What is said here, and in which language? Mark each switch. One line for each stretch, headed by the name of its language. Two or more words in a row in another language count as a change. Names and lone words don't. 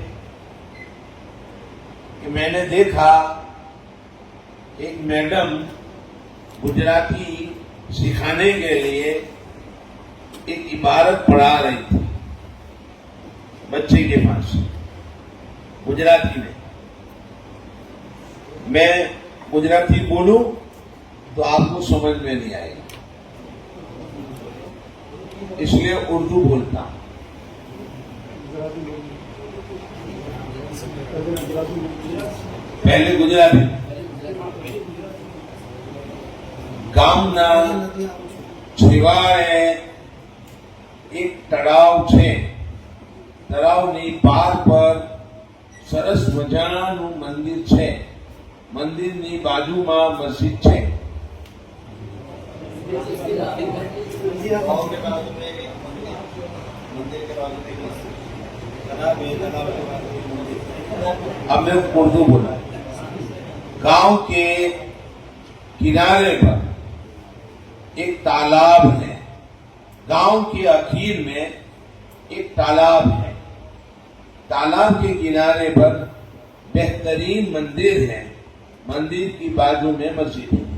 Urdu: کہ میں نے دیکھا ایک میڈم گجراتی سکھانے کے لیے ایک عبارت پڑھا رہی تھی بچے کے پاس گجراتی میں گجراتی بولوں تو آپ کو سمجھ میں نہیں آئے گا، اس لیے اردو بولتا ہوں۔ پہلے گجراتی
Gujarati: ગામના છેવાડે એક તળાવ છે, તળાવની પાર પર સરસ મજાનું મંદિર છે, મંદિરની બાજુમાં મસ્જિદ છે।
Urdu: اب میں اردو بولا. گاؤں کے کنارے پر ایک تالاب ہے، گاؤں کے آخر میں ایک تالاب ہے، تالاب کے کنارے پر بہترین مندر ہے، مندر کی باجو میں مسجد ہے.